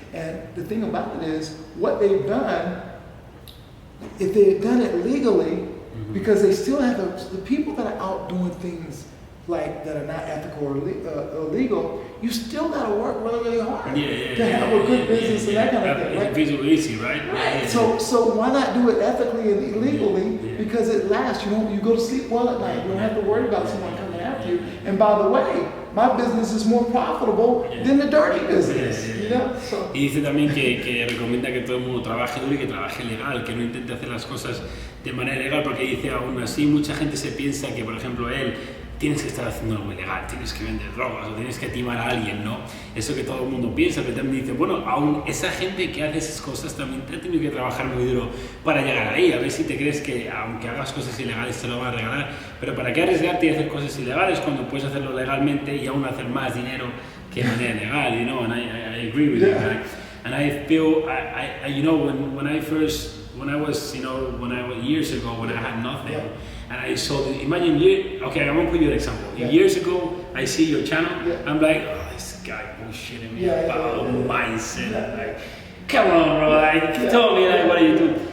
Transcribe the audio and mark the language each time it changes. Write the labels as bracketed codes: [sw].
[en] And the thing about it is, what they've done, if they had done it legally, because they still have the people that are out doing things like that are not ethical or illegal, you still got to work really, really hard to have a good business and that kind of thing. It's visually easy, right? Right. So why not do it ethically and illegally? Because it lasts. You know, you go to sleep well at night. You don't have to worry about someone coming after you. And by the way, my business is more profitable than the dirty business. You know? So. [es] Y dice también que recomienda que todo el mundo trabaje duro y que trabaje legal, que no intente hacer las cosas de manera legal, porque dice aún así mucha gente se piensa que, por ejemplo, él tienes que estar haciendo algo ilegal, tienes que vender drogas o tienes que timar a alguien, ¿no? Eso que todo el mundo piensa, pero también dice, bueno, aún esa gente que hace esas cosas también te ha tenido que trabajar muy duro para llegar ahí. A ver si te crees que aunque hagas cosas ilegales te lo van a regalar, pero ¿para qué arriesgarte y hacer cosas ilegales cuando puedes hacerlo legalmente y aún hacer más dinero que de manera legal, [en] you know? And I agree with you. And I feel, you know, when I was, you know, years ago when I had nothing, and I saw, imagine okay, I'm gonna put you an example. Years ago, I see your channel, I'm like, oh, this guy bullshitting me about mindset, like, come on, bro, like, tell me, like, what are you doing?